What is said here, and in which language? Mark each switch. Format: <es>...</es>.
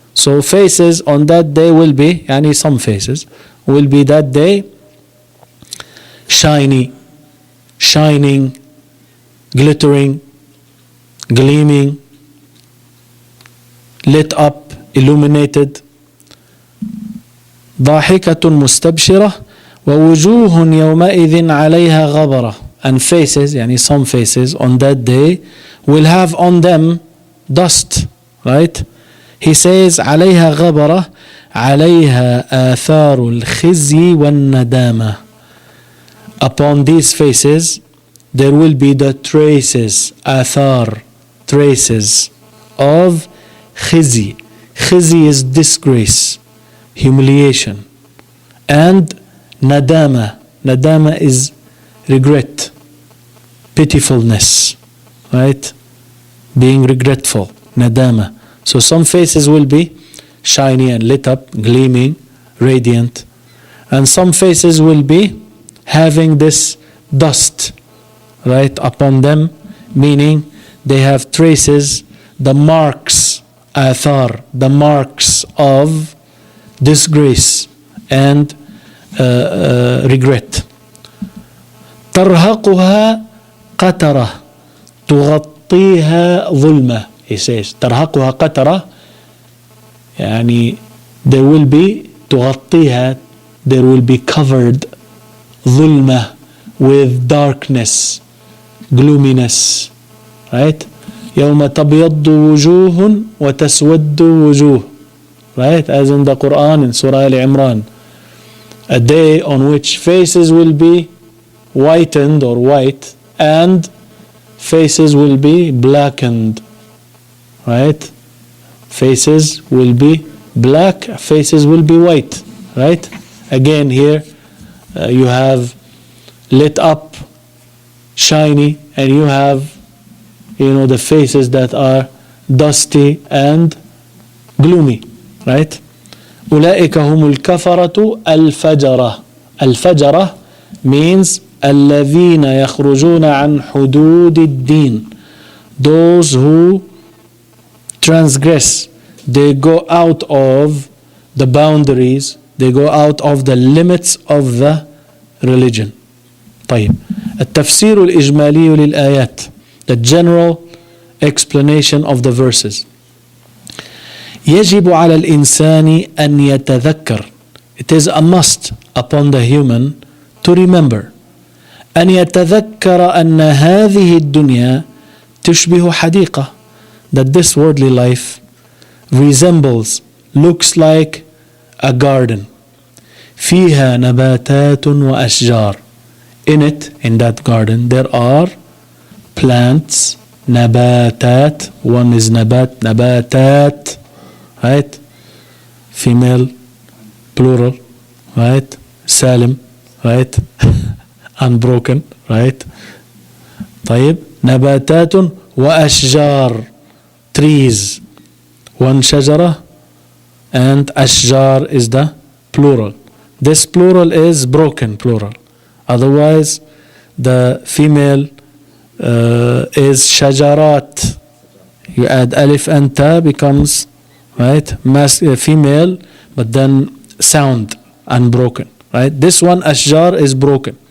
<en>So faces on that day will be,</en> <ar>يعني</ar> <en>some faces will be that day shiny, shining, glittering, gleaming, lit up, illuminated.</en> <ar>ضاحكة مستبشرة. ووجوه يومئذ عليها غبرة.</ar> <en>And faces,</en> <ar>يعني</ar> <en>some faces on that day will have on them dust, right? He says</en> <ar>عليها غبرة, عليها آثار الخزي والندامة.</ar> <en>Upon these faces there will be the traces, آثار, traces of خزي. خزي is disgrace, humiliation, and nadama. Nadama is regret, pitifulness, right? Being regretful, nadama. So some faces will be shiny and lit up, gleaming, radiant, and some faces will be having this dust, right, upon them, meaning they have traces, the marks, athar, the marks of disgrace and regret.</en> <ar>ترهقها قترة تغطيها ظلمة.</ar> <en>He says</en> <ar>ترهقها قترة,</ar> <en>يعني there will be تغطيها, there will be covered ظلمة, with darkness, gloominess, right?</en> <ar>يوم تبيض وجوه وتسود وجوه, right?</ar> <en>As in the Quran in Surah Al-Imran, a day on which faces will be whitened or white and faces will be blackened, right? Faces will be black, faces will be white, right? Again here you have lit up, shiny, and you have, you know, the faces that are dusty and gloomy, right?</en> <ar>أولئك هم الكفرة الفجرة. الفجرة means الذين يخرجون عن حدود الدين.</ar> <en>Those who transgress, they go out of the boundaries, they go out of the limits of the religion.</en> <ar>طيب, التفسير الإجمالي للآيات,</ar> <en>the general explanation of the verses.</en> <ar>يجب على الإنسان أن يتذكر.</ar> <en>It is a must upon the human to remember.</en> <ar>أن يتذكر أن هذه الدنيا تشبه حديقة.</ar> <en>That this worldly life resembles, looks like a garden.</en> <ar>فيها نباتات وأشجار.</ar> <en>In it, in that garden, there are plants, نباتات. One is nabat, نباتات, right? Female, plural, right? Salim, right? Unbroken, right?</en> <ar>طيب, نباتات وأشجار, trees.</ar> <en>One شجرة, and أشجار is the plural. This plural is broken plural. Otherwise, the female is shajarat. You add alif and ta, becomes, right, female, but then sound unbroken, right? This one ashjar is broken.</en>